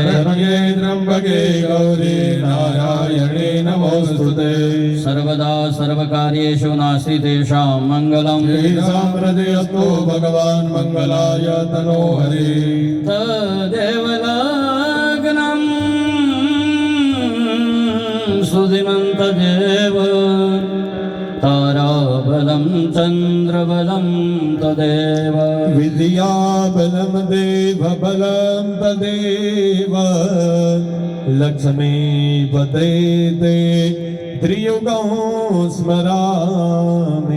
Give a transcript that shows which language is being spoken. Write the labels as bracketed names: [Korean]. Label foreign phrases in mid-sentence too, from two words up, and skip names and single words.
[Sanskrit] शरण्ये त्र्यंबके गौरी नारायणे नमोस्तुते. सर्वदा सर्वकार्येषु नास्ति तेषां मंगलं श्रीराम हृदयस्तो भगवान मंगलाय तनो हरि. तदेव लग्नं सुधिमंत देव ताराबलं चन्द्रबलं तदेव विद्याबलं देवबलं तदेव लक्ष्मीपते ते त्रियुगं स्मरामि